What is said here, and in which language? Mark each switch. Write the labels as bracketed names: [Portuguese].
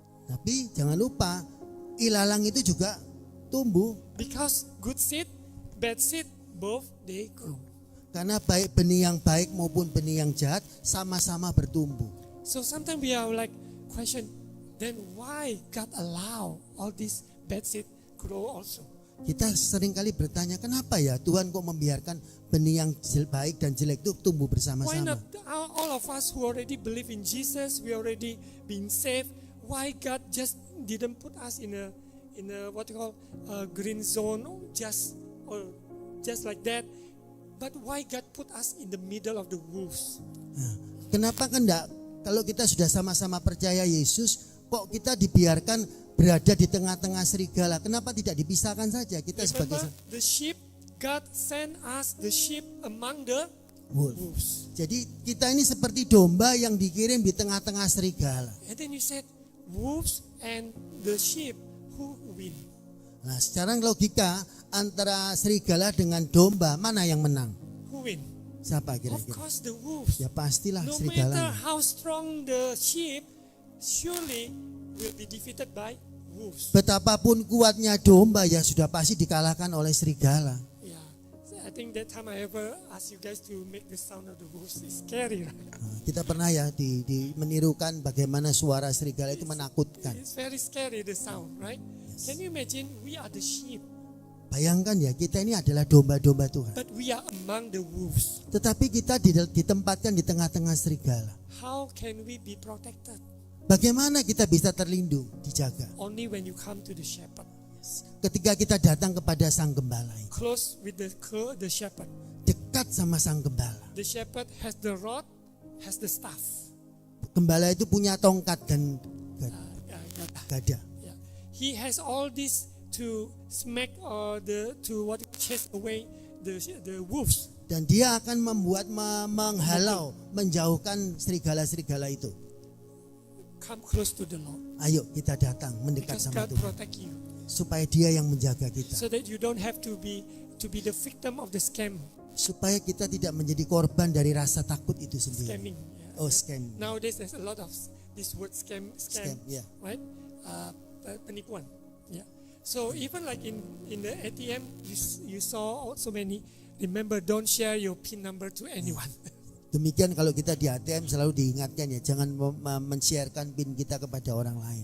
[Indonesian] Tapi jangan lupa ilalang itu juga tumbuh [English] Because good seed, bad seed, both they grow. [Indonesian] karena baik benih yang baik maupun benih yang jahat sama-sama bertumbuh. [English] So sometimes we are like question, then why God allow all this bad seed grow also? [Indonesian] Kita seringkali bertanya, kenapa ya Tuhan kok membiarkan benih yang baik dan jelek itu tumbuh [English] Why [Indonesian] bersama-sama? [English] not all of us who already believe in Jesus, we already been saved, why God just didn't put us in a what you call a green zone just like that? But why God put us in the middle of the wolves? [Indonesian] Nah, kenapa kan enggak kalau kita sudah sama-sama percaya Yesus, kok kita dibiarkan berada di tengah-tengah serigala? Kenapa tidak dipisahkan saja kita sebagai [English] Remember the sheep, God sent us the sheep among the wolf. wolves. [Indonesian] Jadi kita ini seperti domba yang dikirim di tengah-tengah serigala. [English] And then you said wolves and the sheep, who win? [Indonesian] Nah, secara logika antara serigala dengan domba mana yang menang? [English] Who win? [Indonesian] Siapa [English] Of [Indonesian] kira-kira? [English] course the wolves. [Indonesian] Ya pastilah [English] No matter [Indonesian] serigala. [English] how strong the sheep, surely will be defeated by wolves. [Indonesian] Betapapun kuatnya domba ya sudah pasti dikalahkan oleh serigala. [English] Yeah. So I think that time I ever asked you guys to make the sound of the wolves. It's scary, right? [Indonesian] Nah, kita pernah ya menirukan bagaimana suara serigala itu menakutkan. [English] It's very scary the sound, right? Can you imagine we are the sheep, [Indonesian] Bayangkan ya, kita ini adalah domba-domba Tuhan. [English] but we are among the wolves. [Indonesian] Tetapi kita ditempatkan di tengah-tengah serigala. [English] How can we be protected? [Indonesian] Bagaimana kita bisa terlindung, dijaga? [English] Only when you come to the shepherd. [Indonesian] Ketika kita datang kepada sang gembala, [English] Close with the shepherd. [Indonesian] dekat sama sang gembala. [English] The shepherd has the rod, has the staff. [Indonesian] Gembala itu punya tongkat dan [English] Yeah. [Indonesian] gada. [English] He has all this to smack chase away the wolves. [Indonesian] Dan dia akan menghalau, menjauhkan serigala-serigala itu. [English] Come close to the Lord. [Indonesian] Ayo kita datang mendekat [English] Because [Indonesian] sama [English] God [Indonesian] Tuhan. [English] protect you. [Indonesian] Supaya dia yang menjaga kita. [English] So that you don't have to be the victim of the scam. [Indonesian] Supaya kita tidak menjadi korban dari rasa takut itu sendiri. [English] Scamming. Yeah. Oh, scam. Nowadays there's a lot of this word scam, Scam, yeah. right? Penipuan. Yeah. So even like in the ATM, you saw so many. Remember, don't share your PIN number to anyone. [Indonesian] Demikian kalau kita di ATM selalu diingatkan ya, jangan men-sharekan PIN kita kepada orang lain.